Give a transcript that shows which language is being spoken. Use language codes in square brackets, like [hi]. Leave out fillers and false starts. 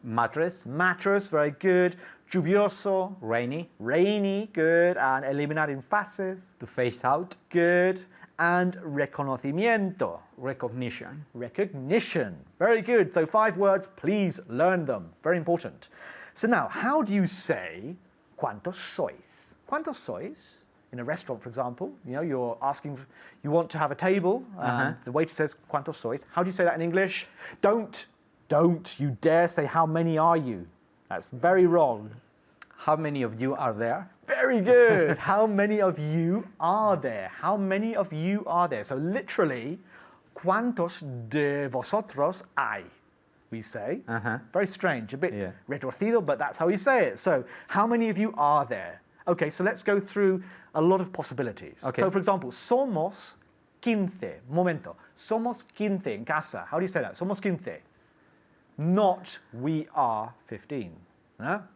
[en] Mattress. Mattress, very good. Lluvioso. Rainy. Rainy, good. And [es] eliminar in fases, [en] To phase out. good. And reconocimiento. Recognition. Recognition. Very good. So 5 words, please learn them. Very important. So now, how do you say [es] ¿cuántos sois? ¿Cuántos sois? [en] In a restaurant, for example, you're asking, you want to have a table, and the waiter says [es] ¿cuántos sois? [en] How do you say that in English? Don't you dare say how many are you? That's very wrong. How many of you are there? Very good. How many of you are there? How many of you are there? So literally, [es] ¿cuántos de vosotros hay? [en] We say. Very strange, a bit retorcido, but that's how we say it. So, how many of you are there? Okay, so let's go through a lot of possibilities. Okay. So, for example, somos 15. [es] Momento. Somos 15 en casa. [en] How do you say that? Somos 15. Not we are 15. No?